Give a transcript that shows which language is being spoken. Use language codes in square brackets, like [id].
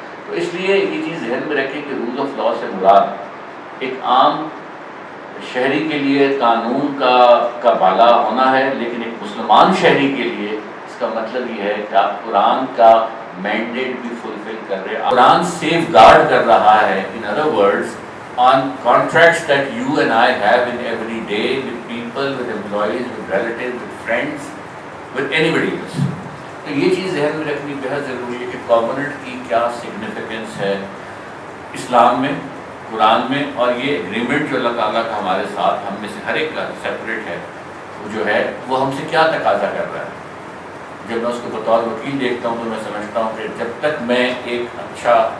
[ur] تو اس لیے یہ چیز ذہن میں رکھیں کہ رول آف لا سے مراد ایک عام شہری کے لیے قانون کا بالا ہونا ہے, لیکن ایک مسلمان شہری کے لیے اس کا مطلب یہ ہے کہ آپ قرآن کا مینڈیٹ بھی فلفل کر رہے ہیں. قرآن سیف گارڈ کر رہا ہے, [en] In other words, on contracts that you and I have in every day with people, with employees, with relatives, with friends, with anybody else. [ur] تو یہ چیز ذہن میں رکھنی بہت ضروری ہے کہ کووننٹ کی کیا سگنیفیکنس ہے اسلام میں, قرآن میں, اور یہ اگریمنٹ جو اللہ تعالیٰ کا ہمارے ساتھ, ہم میں سے ہر ایک کا سیپریٹ ہے, وہ جو ہے وہ ہم سے کیا تقاضا کر رہا ہے. جب میں اس کو بطور وکیل دیکھتا ہوں تو میں سمجھتا ہوں کہ جب تک میں ایک اچھا